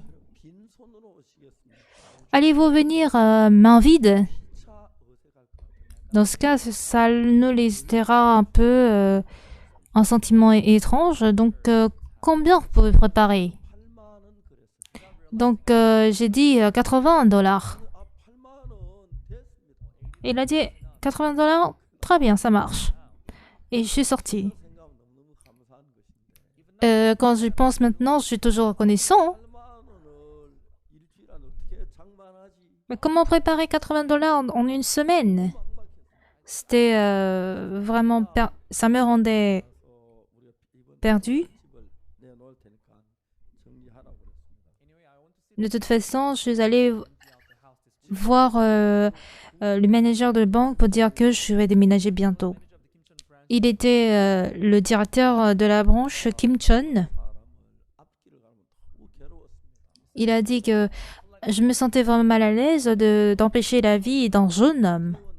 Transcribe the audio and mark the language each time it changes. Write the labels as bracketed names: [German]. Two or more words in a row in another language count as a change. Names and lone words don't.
[Korean] 빈손으로 오시겠습니다. [French] allez-vous venir main vide? [Korean] 차 어색할 것 [French] Dans ce cas, ça nous laissera un peu un sentiment étrange. Donc, combien vous pouvez préparer? [Korean] 8만 원 그랬어요. [French] Donc, j'ai dit $80. [Korean] 8만 원 됐습니다. [French] Il a dit $80. Très bien, ça marche. Et je suis sortie. [Korean] 생각하면 너무너무 감사한 것인데 [French] Quand je pense maintenant, je suis toujours reconnaissant. [Korean] 8만 원을 일주일 안에 어떻게 장만하지? [French] Mais comment préparer $80 en une semaine? C'était vraiment... Ça me rendait perdu. [Korean] 집을 내놓을 테니까 정리하라고 그랬습니다. [French] De toute façon, je suis allée voir le manager de banque pour dire que je vais déménager bientôt. Il était le directeur de la branche Kim Chun. Il a dit que je me sentais vraiment mal à l'aise d'empêcher la vie d'un jeune homme.